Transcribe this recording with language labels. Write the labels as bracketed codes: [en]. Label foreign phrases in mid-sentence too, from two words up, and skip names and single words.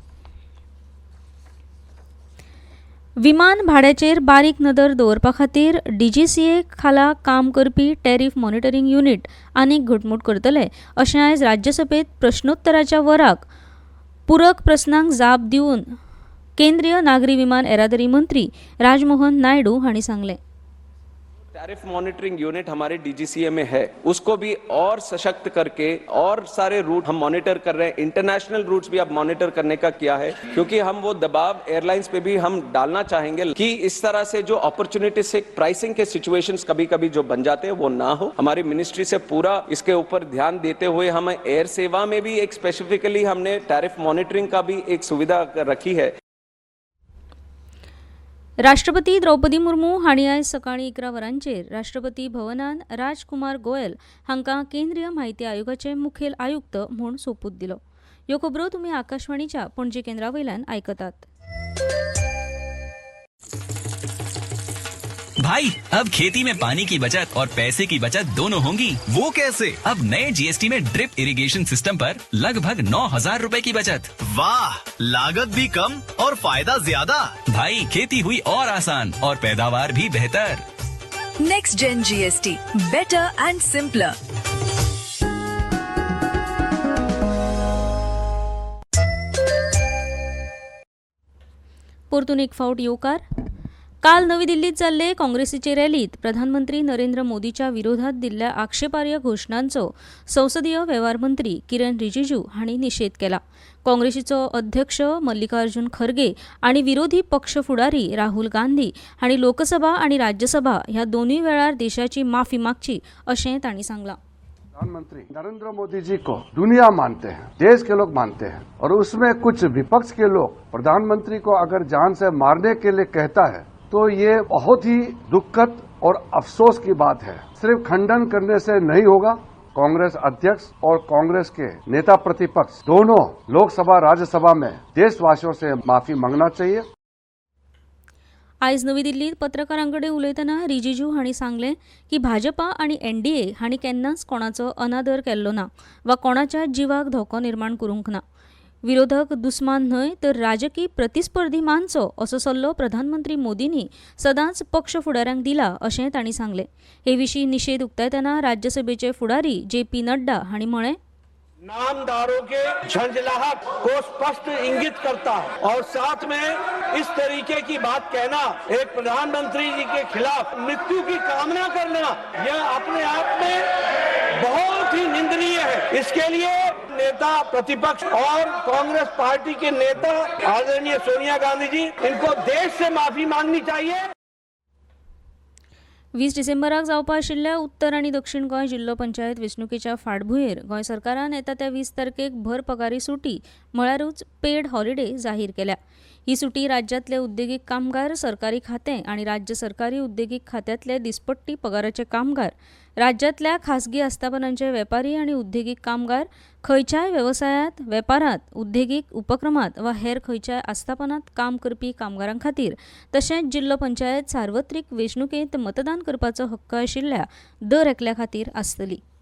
[kok] विमान भाड्याचेर बारीक नदर दवरपा खातीर DGCA खाला काम करपी [en] tariff monitoring unit [kok] आनीक घटमूट करतले अशें आयज राज्यसभेत प्रश्नोत्तराच्या वराक पुरक प्रस्नांक जाप दिवन केंद्रीय नागरी विमान येरादारी मंत्री राजमोहन नायडू हांणी सांगलें. [en] tariff monitoring unit [hi] हमारे DGCA में है, उसको भी और सशक्त करके और सारे रूट हम मॉनिटर कर रहे हैं. [en] international routes [hi] भी अब मॉनिटर करने का किया है, क्योंकि हम वो दबाव एयरलाइंस पे भी हम डालना चाहेंगे कि इस तरह से जो अपॉर्चुनिटी से प्राइसिंग के सिचुएशंस कभी कभी जो बन जाते हैं वो ना हो. हमारी मिनिस्ट्री से पूरा इसके ऊपर ध्यान देते हुए हम एयर सेवा में भी एक स्पेसिफिकली हमने [en] tariff monitoring [hi] का भी एक सुविधा रखी है. [kok] राष्ट्रपती द्रौपदी मुर्मू हांणी आयज सकाळीं 11 वरांचेर राष्ट्रपती भवनान राजकुमार गोयल हांकां केंद्रीय म्हायती आयोगाचे मुखेल आयुक्त म्हूण सोपूत दिलो. ह्यो खबरो तुमी आकाशवाणीच्या पणजी केंद्रावयल्यान आयकतात. [hi] भाई अब खेती में पानी की बचत और पैसे की बचत दोनों होंगी। वो कैसे? अब नए जीएसटी में [en] drip irrigation system [hi] पर लगभग 9,000 रूपए की बचत। वाह, लागत भी कम और फायदा ज्यादा। भाई खेती हुई और आसान और पैदावार भी बेहतर। [en] Next Gen GST, better and simpler. [kok] परतून एक फावट येवकार. काल नवी दिल्लीत जाल्ले काँग्रेसीचे रॅलीत प्रधानमंत्री नरेंद्र मोदीच्या विरोधात दिल्ल्या आक्षेपार्ह घोषणांचो संसदीय वेव्हार मंत्री किरण रिजिजू हांणी निषेध केला. काँग्रेसीचो अध्यक्ष मल्लिकार्जुन खरगे आणि विरोधी पक्ष फुडारी राहुल गांधी हांणी लोकसभा आणि राज्यसभा ह्या दोन्ही वेळार देशाची माफी मागची अशें तांणी सांगलां. [hi] प्रधानमंत्री नरेंद्र मोदी जी को दुनिया मानते हैं, देश के लोग मानते हैं, और उसमें कुछ विपक्ष के लोग प्रधानमंत्री को अगर जान से मारने के लिए कहता है तो ये बहुत ही दुखद और अफसोस की बात है. सिर्फ खंडन करने से नहीं होगा. कांग्रेस अध्यक्ष और कांग्रेस के नेता प्रतिपक्ष दोनों लोकसभा राज्यसभा में देशवासियों से माफी मांगना चाहिए. [kok] आयज नवी दिल्लीत पत्रकारांकडे उलयतना रिजिजू हांणी सांगलें की भाजपा आणि एनडीए हांणी केन्नाच कोणाचो अनादर केल्लो ना वा कोणाच्या जिवाक धोको निर्माण करूंक ना. विरोधक दुस्मान न्हय तर राजकी प्रतिस्पर्धी मानचो असो सल्लो प्रधानमंत्री मोदींनी सदांच पक्ष फुडाऱ्यांक दिला अशें तांणी सांगलें. हे विशीं निशेध उक्तायतना राज्यसभेचे फुडारी जे.पी. नड्डा हांणी म्हळें, [hi] नामदारों के झंझलाहट को स्पष्ट इंगित करता है और साथ में इस तरीके की बात कहना, एक प्रधानमंत्री जी के खिलाफ मृत्यु की कामना करना, यह अपने आप में बहुत ही निंदनीय है. इसके लिए नेता प्रतिपक्ष और कांग्रेस पार्टी के नेता आदरणीय सोनिया गांधी जी, इनको देश से माफी मांगनी चाहिए. [kok] 20 डिसेंबराक जावपा आशिल्ल्या उत्तर आनी दक्षिण गोंय जिल्लो पंचायत वेंचणुकेच्या फाटभुंयेर गोंय सरकारान येता त्या 20 तारखेक भर पगारी सुटी म्हळ्यारूच [en] paid holiday [kok] जाहीर केल्या. ही सुटी राज्यांतले उद्देगीक कामगार, सरकारी खातें आनी राज्य सरकारी उद्देगीक खात्यांतले दिसपट्टी पगाराचे कामगार, राज्यांतल्या खासगी आस्थापनांचे वेपारी आनी उद्देगीक कामगार, खंयच्याय वेवसायांत, वेपारांत, उद्देगीक उपक्रमांत वा हेर खंयच्याय आस्थापनांत काम करपी कामगारां खातीर तशेंच जिल्लो पंचायत सार्वत्रिक वेंचणुकेंत मतदान करपाचो हक्क आशिल्ल्या दर एकल्या खातीर आसतली.